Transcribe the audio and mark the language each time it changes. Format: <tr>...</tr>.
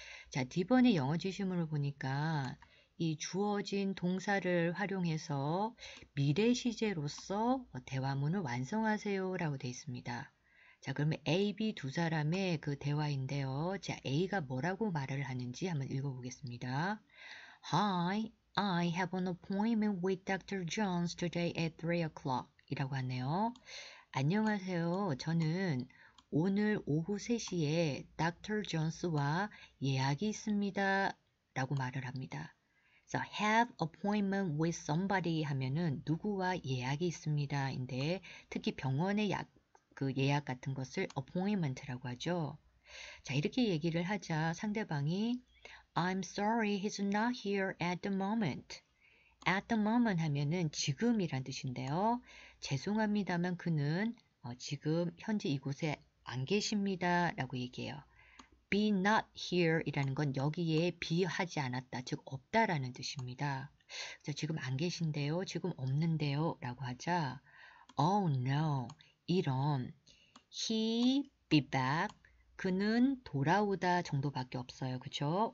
<ko>자, D번의 영어 지시문을 보니까 이 주어진 동사를 활용해서 미래 시제로서 대화문을 완성하세요 라고 되어 있습니다. 자, 그러면 A, B 두 사람의 그 대화인데요. 자, A가 뭐라고 말을 하는지 한번 읽어보겠습니다.</ko> <en>Hi, I have an appointment with Dr. Jones today at 3 o'clock</en> <ko>이라고 하네요. 안녕하세요. 저는 오늘 오후 3시에 Dr. Jones와 예약이 있습니다. 라고 말을 합니다. 그래서</ko> <en>have appointment with somebody</en> <ko>하면은 누구와 예약이 있습니다. 인데 특히 병원에 그 예약 같은 것을 appointment라고 하죠. 자, 이렇게 얘기를 하자 상대방이</ko> <en>I'm sorry, he's not here at the moment. At the moment</en> <ko>하면은 지금이란 뜻인데요. 죄송합니다만 그는 지금 현재 이곳에 안 계십니다 라고 얘기해요.</ko> <en>be not here</en> <ko>이라는 건 여기에 be 하지 않았다, 즉 없다라는 뜻입니다. 그래서 지금 안 계신데요, 지금 없는데요 라고 하자</ko> <en>oh no,</en> <ko>이런</ko> <en>he be back,</en> <ko>그는 돌아오다 정도밖에 없어요. 그쵸?</ko>